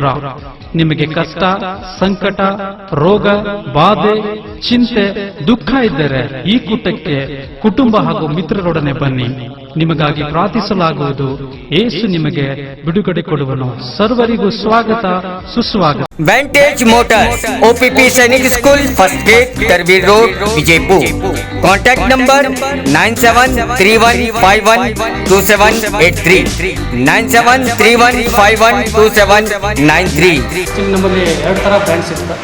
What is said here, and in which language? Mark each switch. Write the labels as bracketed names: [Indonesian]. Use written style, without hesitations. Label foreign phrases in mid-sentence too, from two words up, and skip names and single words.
[Kannada] ನಿಮಗೆ ಕಷ್ಟ, ಸಂಕಟ, ರೋಗ, ಬಾಧೆ, ಚಿಂತೆ, ದುಃಖ ಇದ್ದರೆ ಈ ಕೂಟಕ್ಕೆ ಕುಟುಂಬ ಹಾಗೂ ಮಿತ್ರರೊಡನೆ ಬನ್ನಿ. ನಿಮಗಾಗಿ ಪ್ರಾರ್ಥಿಸಲಾಗುವುದು. ಯೇಸು ನಿಮಗೆ ಬಿಡುಗಡೆ ಕೊಡುವನು. ಸರ್ವರಿಗೂ ಸ್ವಾಗತ, ಸುಸ್ವಾಗತ. [English] Vantage Motors, opp Sainik School, first gate, Tarbir Road, Vijayapur. Contact number 9731512783, 9731512793. [Kannada] ನಮ್ಮಲ್ಲಿ 2 ಥರ ಬ್ರ್ಯಾಂಡ್ಸ್ ಇರ್ತದೆ.